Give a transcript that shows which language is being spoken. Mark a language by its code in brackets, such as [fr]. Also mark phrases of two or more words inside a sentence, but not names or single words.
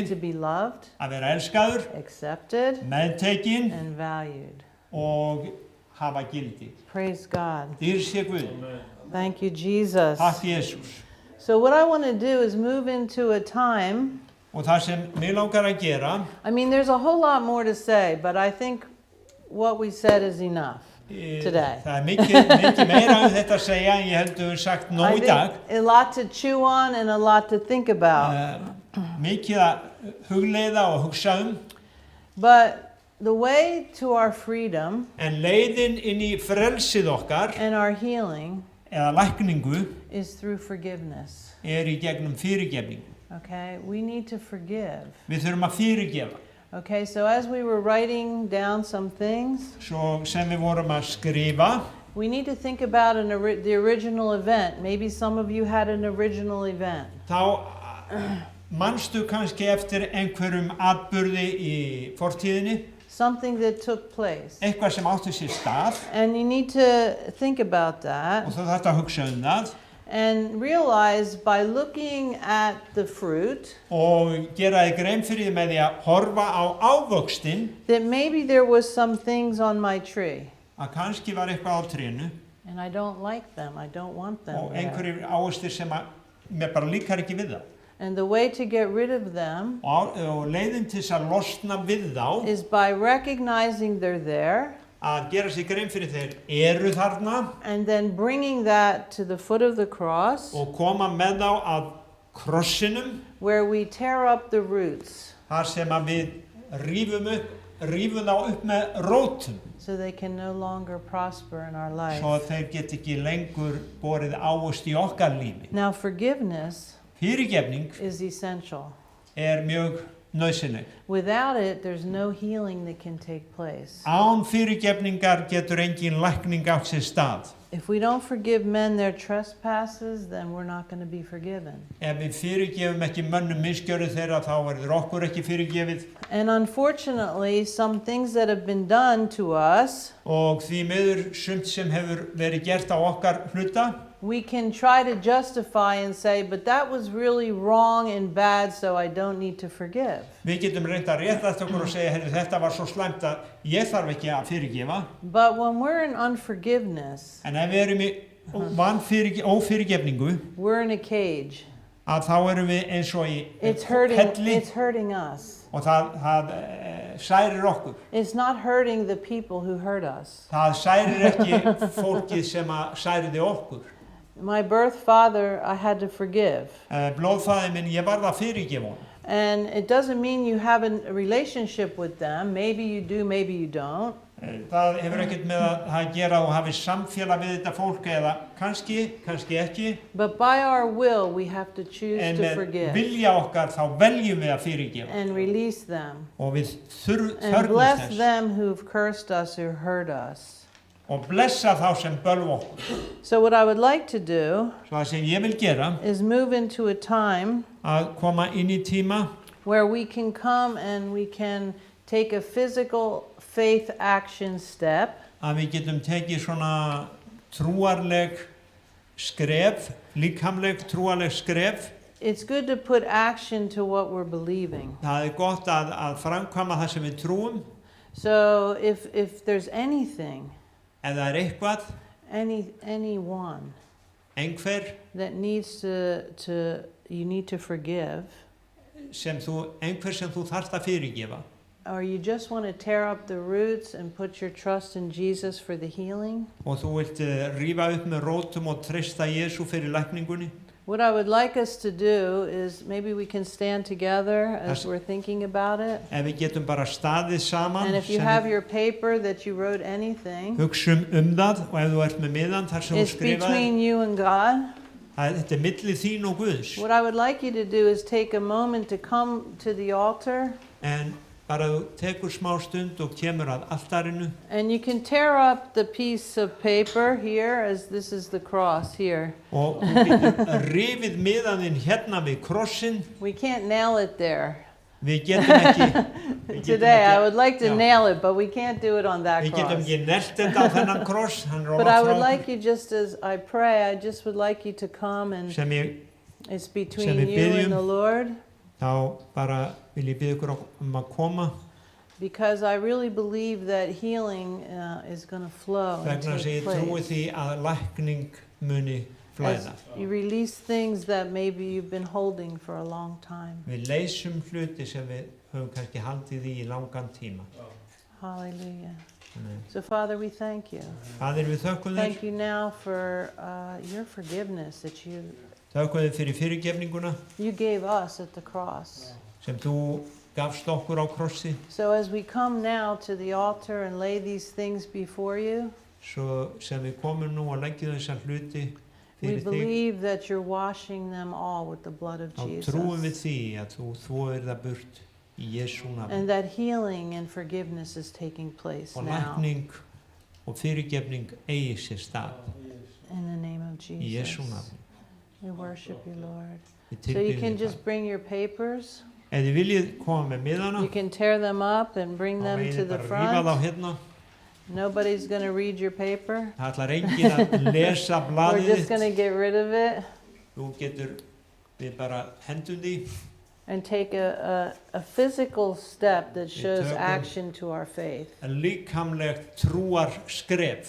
[en] to be loved, [is] að vera elskaður, [en] accepted, [is] meðtekinn [en] and valued. [is] og hafa gildi. [en] Praise God. [is] Dýr sé Guð. [en] Thank you, Jesus. [is] Takk Jesús. [en] So what I want to do is move into a time. [is] Og það sem mig langar að gera, [en] I mean, there's a whole lot more to say, but I think what we said is enough today. [is] það mikið meira þetta að segja en ég held að við sagt [en] I [is] nóg í [en] think [is] dag. [en] a lot to chew on and a lot to think about. [is] Mikið að hugleiða og hugsa [en] But the way to our freedom [is] en leiðin inn í frelsið okkar [en] and our healing [is] eða lækningu [en] is through forgiveness. [is] í gegnum fyrirgefningu. [en] Okay? We need to forgive. [is] Við þurfum að fyrirgefa. [en] Okay, so as we were writing down some things, [is] Svo sem við vorum að skrifa, [en] we need to think about the original event. Maybe some of you had an original event. [is] þá manstu kannski eftir einhverjum atburði í fortíðinni, [en] Something that took place. [is] eitthvað sem átti sér stað [en] And you need to think about that [is] og þú þarft að hugsa það [en] and realize by looking at the fruit [is] og gera þig grein fyrir því með því að horfa á ávöxtinn [en] that maybe there was some things on my tree [is] að kannski var eitthvað á trénu [en] and I don't like them. I don't want them [is] og [en] there. [is] einhverjir ávöxtir sem að mér bara líkar ekki við það. [en] And the way to get rid of them [is] Og leiðin til þess að losna við þá [en] is by recognizing they're there [is] að gera sig grein fyrir þeir eru þarna [en] and then bringing that to the foot of the cross [is] og koma með þá að krossinum [en] where we tear up the roots [is] þar sem að við rífum þá upp með rótum [en] so they can no longer prosper in our life. [is] svo að þeir get ekki lengur borið ávöxt í okkar lífi. [en] Now forgiveness [is] Fyrirgefning [en] is essential. [is] mjög nauðsynleg. [en] Without it, there's no healing that can take place. [is] Án fyrirgefningar getur engin lækning átt sér stað. [en] If we don't forgive men their trespasses, then we're not going to be forgiven. [is] Ef við fyrirgefum ekki mönnum misgjörðir þeirra þá verður okkur ekki fyrirgefið [en] And unfortunately, some things that have been done to us, [is] og því miður sumt sem hefur verið gert á okkar hluta [en] we can try to justify and say, but that was really wrong and bad, so I don't need to forgive. [is] Við getum reynt að réttast okkur og segja heyrðu, þetta var svo slæmt að ég þarf ekki að fyrirgefa. [en] But when we're in unforgiveness, [is] En ef við erum í ófyrirgefningu [en] we're in a cage. [is] að þá erum við eins og í [en] It's hurting us. [is] og það særir okkur. [en] It's not hurting the people who hurt us. [is] Það særir ekki fólkið sem að særiði okkur. [en] My birth father, I had to forgive. [is] Blóðfaðir minn, ég varð að fyrirgefa honum. [en] And it doesn't mean you have a relationship with them. Maybe you do, maybe you don't. [is] Það hefur ekkert með að gera og hafi samfélag við þetta fólk eða kannski ekki. [en] But by our will, we have to choose [is] En [en] to [is] með [en] forgive [is] vilja okkar þá veljum við að fyrirgefa. [en] and release them [is] Og við [en] and [is] þörfumst [en] bless [is] þess [en] them who've cursed us or hurt us. [is] og blessa þá sem bölva okkur. [en] So what I would like to do [is] Svo það sem ég vil gera [en] is move into a time [is] að koma inn í tíma [en] where we can come and we can take a physical faith action step [is] að við getum tekið svona trúarleg skref, líkamleg trúarleg skref. [en] It's good to put action to what we're believing. [is] Það gott að framkvæma það sem við trúum. [en] So if there's anything, [is] Ef það eitthvað, [en] anyone [is] einhver [en] that needs you need to forgive, [is] einhver sem þú þarft að fyrirgefa. [en] or you just want to tear up the roots and put your trust in Jesus for the healing, [is] Og þú vilt rífa upp með rótum og treysta Jesú fyrir lækningunni. [en] what I would like us to do is maybe we can stand together as we're thinking about it. [is] Ef við getum bara staðið saman, [en] And if you have your paper that you wrote anything, [is] hugsum það og ef þú ert með miðan þar sem þú [en] it's [is] skrifaðir, [en] between you and God. [is] þetta milli þín og Guðs. [en] What I would like you to do is take a moment to come to the altar [is] En bara þú tekur smá stund og kemur að altarinu [en] And you can tear up the piece of paper here, as this is the cross here. [is] og þú getur rifið miðaninn hérna við krossin. [en] We can't nail it there. [is] Við getum ekki [en] Today, I would like to [is] Já. [en] nail it, but we can't do it on that [is] Við getum [en] cross. [is] ekki nelt þetta á þennan kross, hann er [en] But I [is] ofan [en] would [is] frá [en] like you, just as I pray, I just would like you to come, and [is] sem [en] it's [is] sem [en] between [is] við [en] you and [is] biðjum. [en] the Lord, [is] þá bara vil ég biðja ykkur að koma [en] because I really believe that healing is going to flow and [is] vegna þess að [en] take [is] ég trúi [en] place. [is] því að lækning muni [en] As [is] flæða. [en] you release things that maybe you've been holding for a long time. [is] Við leysum hluti sem við höfum kannski haldið í langan tíma. [en] Hallelujah. [is] Þannig, [en] So, Father, we thank you. [is] Faðir, við þökkum þér, [en] Thank you now for your forgiveness that [is] þökkum þér fyrir fyrirgefninguna [en] you gave us at the cross. [is] sem þú gafst okkur á krossi, [en] So as we come now to the altar and lay these things before you, [is] svo sem við komum nú að leggja þessar hluti [en] we [is] fyrir þig, [en] believe that you're washing them all with the blood of [is] þá trúum við [en] Jesus. [is] því að þú þvoir það burt í Jesú nafni. [en] And that healing and forgiveness is taking place [is] Og [en] now [is] lækning og fyrirgefning eigi sér stað [en] in the name of [is] í Jesú [en] Jesus. [is] nafni. [en] We worship you, Lord. [is] Við [en] So you [is] tilbiðjum [en] can [is] þig, [en] just [is] Faðir. [en] bring your papers. [is] Ef þið viljið koma með miðana, [en] You can tear them up and bring [is] þá [en] them [is] megið [en] to [is] þið [en] the [is] bara rífa þá [en] front. [is] hérna. [en] Nobody's going to read your paper. [is] Það ætlar enginn að lesa [en] We're [is] blaðið [en] just going [is] þitt. [en] to get rid of it [is] Þú getur, við bara hendum því [en] and take a physical step that shows [is] tökum- [en] action to our faith. [is] líkamlegt trúar skref.